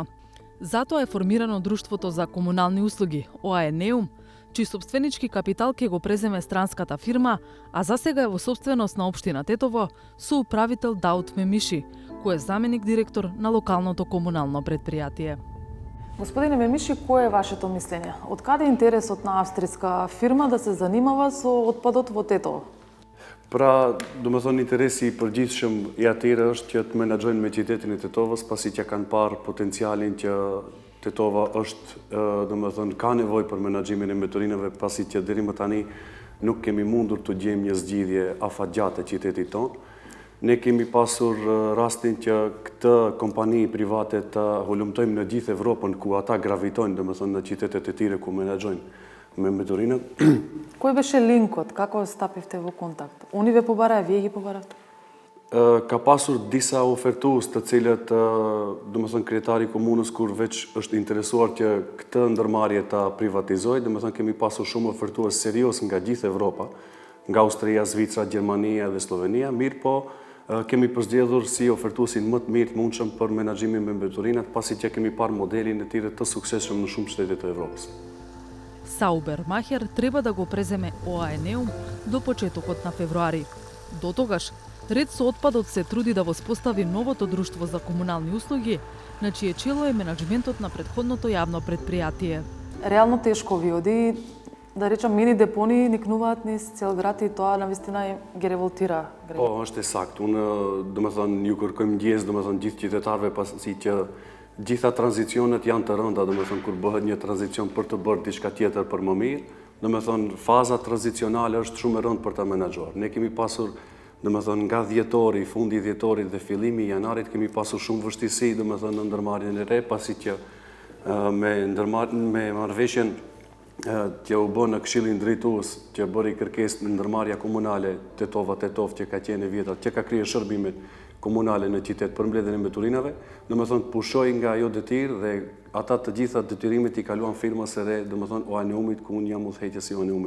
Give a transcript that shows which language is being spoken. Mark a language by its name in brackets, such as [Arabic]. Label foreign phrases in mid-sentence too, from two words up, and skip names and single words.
[Macedonian] Затоа е формирано Друштвото за комунални услуги, ОАЕ-Неум, чиј сопственички капитал ќе го преземе странската фирма, а засега е во собственост на општина Тетово со управител Даут Мемиши, кој е заменик директор на локалното комунално предпријатие. Господине Мемиши, кое е вашето мислење? Од каде е интересот на австриска фирма да се занимава со отпадот во Тетово? [Albanian] Domethënë interesi i përgjithshëm i atyre është që të menaxhojnë me qytetin e Tetovës, pasi që kanë parë potencialin që Tetova është, domethënë ka nevojë për menaxhimin e mbeturinave, pasi që deri më tani nuk kemi mundur të gjejmë një zgjidhje afatgjatë e qytetit tonë. Ne kemi pasur rastin që këtë kompani private të hulumtojmë në gjithë Evropën, ku ata gravitojnë, domethënë në qytetet e tjera ku menaxhojnë me mbeturinat. [Macedonian] Кој беше линкот? Како стапивте во контакт? Они ве побараа, вие ги побаравте? Ka pasur disa ofertues të cilët, domethënë kryetari i komunës kur veç është interesuar që këtë ndërmarrje ta privatizojë, domethënë kemi pasur shumë ofertues serioz nga gjithë Evropa, nga Austria, Zvicra, Gjermania dhe Slovenia, mirë po kemi përzgjedhur si ofertuesin më të mirë të mundshëm për menaxhimin me mbeturinat, pasi që kemi parë modelin e tyre të suksesshëm në shumë shtete të Evropës. Sauber Macher треба да го преземе ОАЕ-Неум до почетокот на февруари. До тогаш, Ред со отпадот се труди да воспостави новото друштво за комунални услуги, на чие чело е менаџментот на претходното јавно предпријатие. Реално тешко ви оди, да речам, мини депонии никнуваат низ цел град и тоа навистина ги револтира. [Albanian] Po, është e saktë. Unë, domethënë, ju kërkojmë ndjes, domethënë, gjithë qytetarëve pasi që gjitha tranzicionet janë të rënda, domethënë, kur bëhet një tranzicion për të bërë diçka tjetër për më mirë, domethënë, faza tranzicionale është shumë e rëndë për ta menaxhuar. Ne kemi pasur, domethënë, nga dhjetori, fundi i dhjetorit dhe fillimi i janarit kemi pasur shumë vështirësi, domethënë, në ndërmarrjen e re, pasi që me marrëveshjen që u bë në Këshillin Drejtues, që bëri kërkesë në ndërmarrja komunale Tetova-Tetov, që ka qenë e vjetër, që ka kryer shërbimet komunale në qytet për mbledhjen e mbeturinave, domethënë pushoi nga ajo detyrë dhe ata të gjitha detyrimet i kaluan firmës së re, domethënë OANEUM-it, ku unë jam udhëheqës i OANEUM-it.